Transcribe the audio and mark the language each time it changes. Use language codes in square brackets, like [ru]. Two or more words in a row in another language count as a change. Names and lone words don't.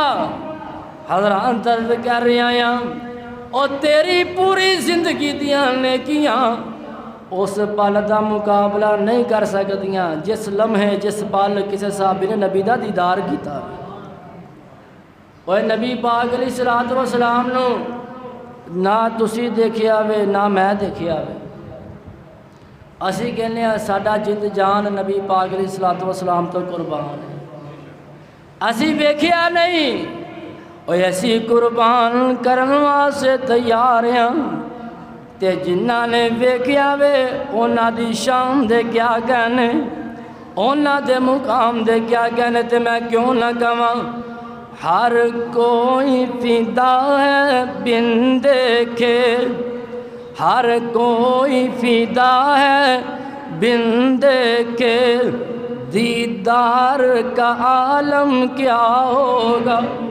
[pa] حضرات عرض کر رہے ہیں اور تیری پوری زندگی دیاں نیکیاں اس پل دا مقابلہ نہیں کر سکدیاں جس لمحے جس پل کسی صحابی نے نبی دا دیدار کیتا۔ اور نبی پاک [ar] علیہ السلام [pa] نو نہ تسی دیکھیا وے نہ میں دیکھیا وے، اسی کہنے ہیں ساڈا جد جان نبی پاک [ar] علیہ السلام [pa] تو قربان ہے، اسی ویکھیا نہیں اور اسی قربان کرن واسطے تیار ہیں۔ تے جنہاں نے ویکھیا وے انہاں دی شان دے کیا کہنے، انہاں دے مقام دے کیا کہنے، تے میں کیوں نہ کہاں [ur] ہر کوئی فدا ہے بن دیکھے، ہر کوئی فدا ہے بن دیکھے، دیدار کا عالم کیا ہوگا۔